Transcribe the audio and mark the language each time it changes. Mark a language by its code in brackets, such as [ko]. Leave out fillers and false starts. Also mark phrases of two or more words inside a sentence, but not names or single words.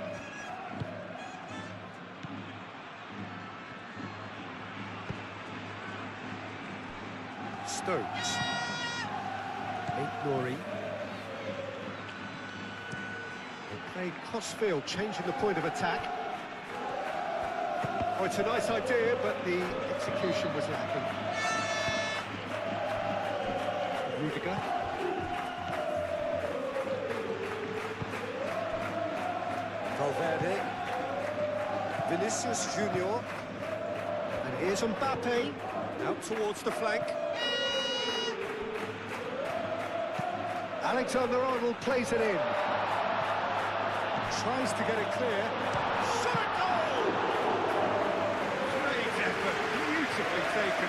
[en] Stones. Glory. They play crossfield, changing the point of attack. Oh, it's a nice idea, but the execution was lacking. Rudiger. Valverde. Vinicius Junior. And here's Mbappe. Out towards the flank. Alexander-Arnold plays it in. Tries to get it clear. Shot! Goal! Great effort, beautifully taken.